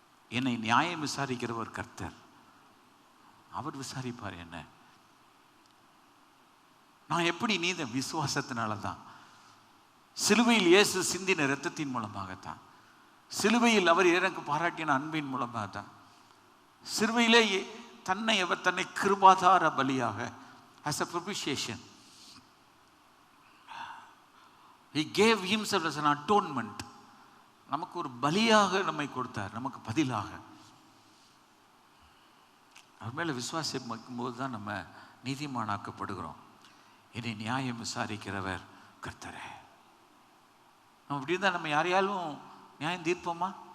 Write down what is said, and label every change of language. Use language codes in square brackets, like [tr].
[ta] என்னை நியாயம் விசாரிக்கிறவர் கர்த்தர், அவர் விசாரிப்பார் என்ன. நான் எப்படி நீதி? விசுவாசத்தினால தான். சிலுவையில் இயேசு சிந்தின இரத்தத்தின் மூலமாகத்தான். சிலுவையில் அவர் எனக்கு பாராட்டின அன்பின் மூலமாக தான். சிலுவையிலே அவர் தன்னை கிருபாதார பலியாக [en] as a propitiation he gave himself as an atonement. [ta] நமக்கு ஒரு பலியாக நம்மை கொடுத்தார், நமக்கு பதிலாக. அவர் மேல விசுவாசம் வைக்கும்போது தான் நம்ம நீதிமானாக்கப்படுகிறோம். இனி நியாயம் விசாரிக்கிறவர் கர்த்தரே. நம்ம இப்படி இருந்தால் நம்ம யாரையாலும் நியாயம் தீர்ப்போமா?